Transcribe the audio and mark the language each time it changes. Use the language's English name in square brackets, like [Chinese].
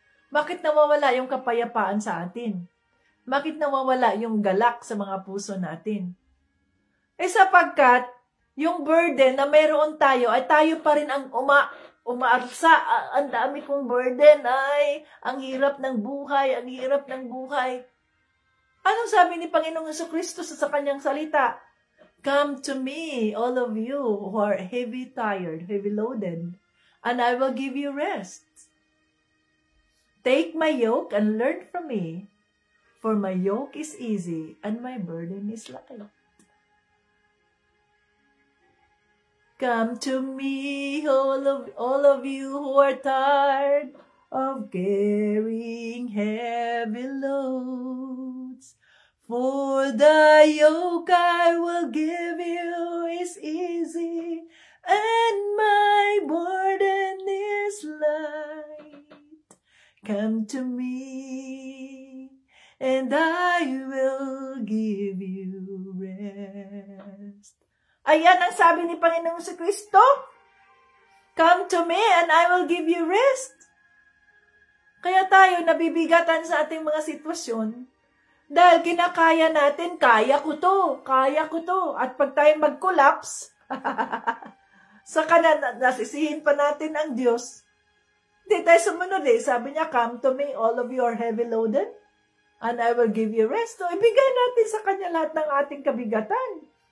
[Filipino] Bakit nawawala yung kapayapaan sa atin? Bakit nawawala yung galak sa mga puso natin? Sapagkat yung burden na mayroon tayo ay tayo pa rin ang umaarsa. Ang dami kong burden, ay ang hirap ng buhay, ang hirap ng buhay. Anong sabi ni Panginoong Jesucristo sa kanyang salita? [English] Come to me, all of you who are heavy tired, heavy loaded, and I will give you rest. Take my yoke and learn from me, for my yoke is easy and my burden is light. Come to me, all of you who are tired of carrying heavy loads. For the yoke I will give you is easy, and my burden is light. Come to me, and I will give you rest. [Filipino] Ayan ang sabi ni Panginoong Jesucristo. [English] Come to me and I will give you rest. [Filipino] Kaya tayo nabibigatan sa ating mga sitwasyon dahil kinakaya natin, kaya ko to. At pag tayo mag-collapse, saka nasisihin pa natin ang Diyos. Hindi tayo sumunod Sabi niya, [English] come to me, all of you are heavy loaded, and I will give you rest. So, [Filipino] ibigay natin sa Kanya lahat ng ating kabigatan.